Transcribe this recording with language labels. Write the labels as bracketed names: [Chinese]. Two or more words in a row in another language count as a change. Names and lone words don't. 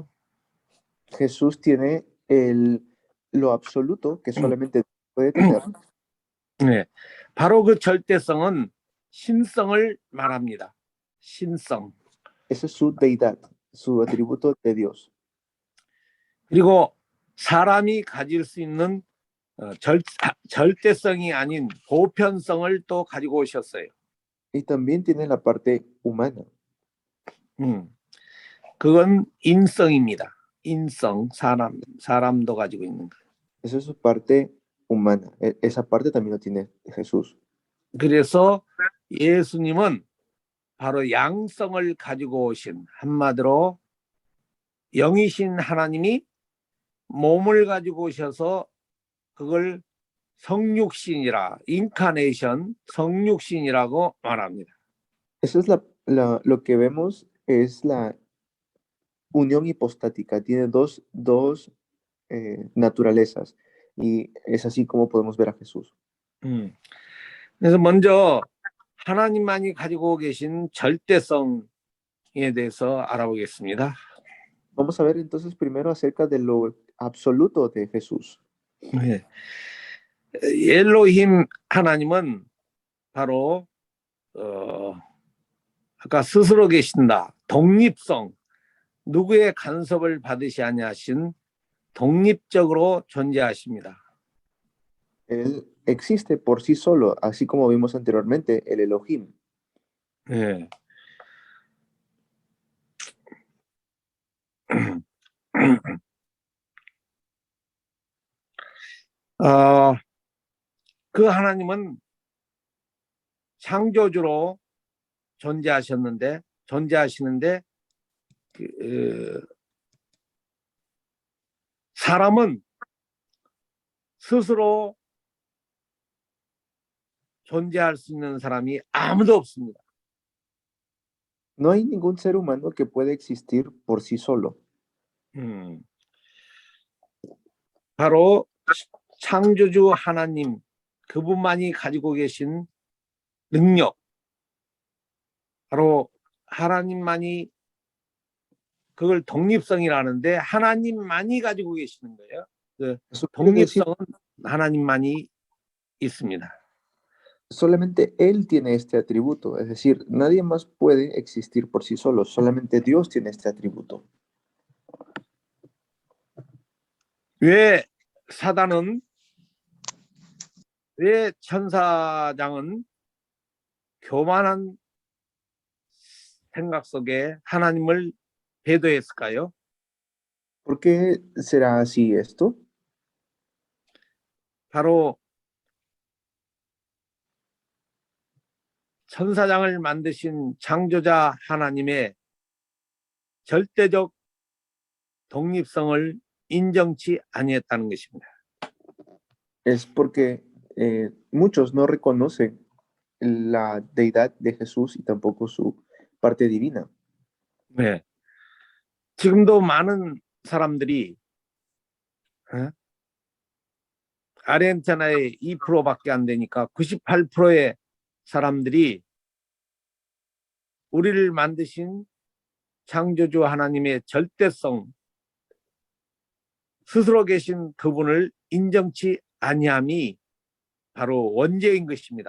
[Spanish] Jesús tiene lo absoluto que solamente puede tener. [Korean] 네, 바로 그 절대성은 신성을 말합니다. 신성. [Spanish] Esa es su deidad, su atributo de Dios. [Korean] 그리고 사람이 가질 수 있는 절대성이 아닌 보편성을 또 가지고 오셨어요. [Spanish] Y también tiene la parte humana. [Korean] 그건 인성입니다. 인성, 사람도 가지고 있는 거. [Spanish] Esa es su parte humana. Esa parte también lo tiene Jesús. [Korean] 그래서 예수님은 바로 양성을 가지고 오신, 한마디로 영이신 하나님이 몸을 가지고 오셔서 그걸 성육신이라, 인카네이션, 성육신이라고 말합니다. [Spanish] Eso es lo que vemos es la unión hipostática. Tiene dos naturalezas y es así como podemos ver a Jesús. [Korean] 그래서 먼저 하나님만이 가지고 계신 절대성에 대해서 알아보겠습니다. [Spanish] Vamos a ver entonces primero acerca de lo absoluto de Jesús. [Korean] 네. 엘로힘 하나님은 바로 아까 스스로 계신다, 독립성, 누구의 간섭을 받으시 아니하신 독립적으로 존재하십니다. [Spanish] Él existe por sí solo, así como vimos anteriormente, el Elohim. [Korean] 네. 그 하나님은 창조주로 존재하시는데 사람은 스스로 존재할 수 있는 사람이 아무도 없습니다. [Spanish] No hay ningún ser humano que pueda existir por sí solo. [Korean] 바로 창조주 하나님, 그분만이 가지고 계신 능력, 바로 하나님만이, 그걸 독립성이라는데 하나님만이 가지고 계시는 거예요. 그 독립성은 하나님만이 있습니다. [Spanish] Solamente Él tiene este atributo, es decir, nadie más puede existir por sí solo, solamente Dios tiene este atributo. [Korean] 왜 천사장은 교만한 생각 속에 하나님을 배도했을까요? [Spanish] ¿Por qué será así esto? [Korean] 바로 천사장을 만드신 창조자 하나님의 절대적 독립성을 인정치 아니했다는 것입니다. [Spanish] Es porque muchos no reconocen la deidad de Jesús y tampoco su parte divina. [Korean] 네. 지금도 많은 사람들이 아르헨티나의 2%밖에 안 되니까 98%의 사람들이 우리를 만드신 창조주 하나님의 절대성, 스스로 계신 그분을 인정치 아니함이 바로 원죄인 것입니다.